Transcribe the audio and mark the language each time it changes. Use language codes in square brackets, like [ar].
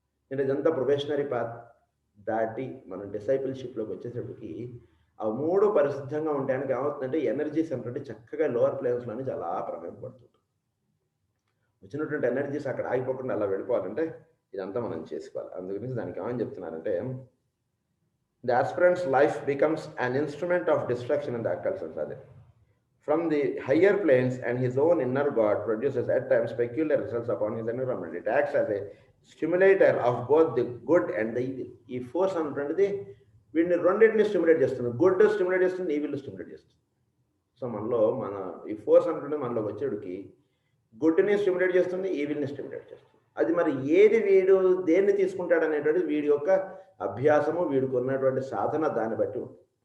[te] నేను ఇదంతా ప్రొఫెషనరీ పాత్ దాటి మనం డిసైపుల్షిప్లోకి వచ్చేటప్పటికి ఆ 3 పరిశుద్ధంగా ఉండడానికి ఏమవుతుందంటే ఎనర్జీస్ అంటే చక్కగా లోవర్ ప్లేన్స్లోనే చాలా ప్రమేయపడుతుంది. వచ్చినటువంటి ఎనర్జీస్ అక్కడ ఆగిపోకుండా అలా వెళ్ళిపోవాలంటే ఇదంతా మనం చేసుకోవాలి. అందుగురించి దానికి ఏమని చెప్తున్నారంటే [en] the aspirant's life becomes an instrument of destruction in the occult sense. From the higher planes and his own inner God produces at times peculiar results upon his environment. It acts as a stimulator of both the good and the evil. [te] ఈ force అన్నటువంటిది వీడిని రెండింటిని stimulate చేస్తుంది, good stimulate చేస్తుంది, evil stimulate చేస్తుంది. So మనలో మన ఈ ఫోర్స్ అన్నటువంటి మనలో వచ్చేటికి గుడ్ని స్టిమ్యులేట్ చేస్తుంది, ఈవిల్ని స్టిమ్యులేట్ చేస్తుంది. అది మరి ఏది వీడు దేన్ని తీసుకుంటాడు అనేటువంటిది వీడి యొక్క అభ్యాసము, వీడికి ఉన్నటువంటి సాధన దాన్ని బట్టి ఉంటుంది.